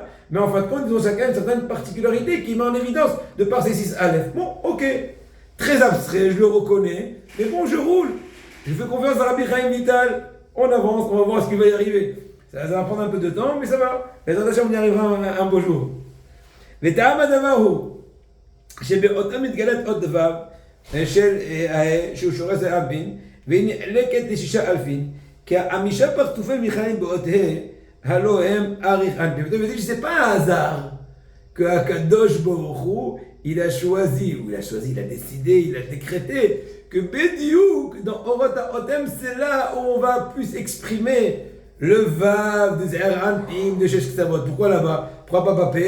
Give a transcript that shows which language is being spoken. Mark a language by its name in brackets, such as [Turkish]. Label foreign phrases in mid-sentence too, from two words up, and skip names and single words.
[French] Mais en fin de compte, ils ont chacun une certaine particularité qui met en évidence de par ces 6 aleph. Bon, ok, très abstrait, je le reconnais. Mais bon, je roule. Je fais confiance à Rabbi Chaim Vital. On avance, on va voir ce qui va y arriver. Ça va prendre un peu de temps, mais ça va. Les on y arrivera un beau jour. [Hebrew] וטעם הדבר הוא שבאותה מתגלת עוד ו' שהוא שורש האנפין והיא נחלקת לשישה אלפין כי החמישה פרצופי נכללים באות ה' הלא הם אריך אנפין. ואתם יודעים שזה [French] pas un hasard que [Hebrew] הקדוש ברוך הוא, [French] il a choisi, il a décidé, il a décrété que Bediuk, dans Orot HaOtem, c'est là où on va plus exprimer le Vav, de [Aramaic] זעיר אנפין, [French] de [Hebrew] שש קצוות. [French] Pourquoi là-bas? Pourquoi pas Papé?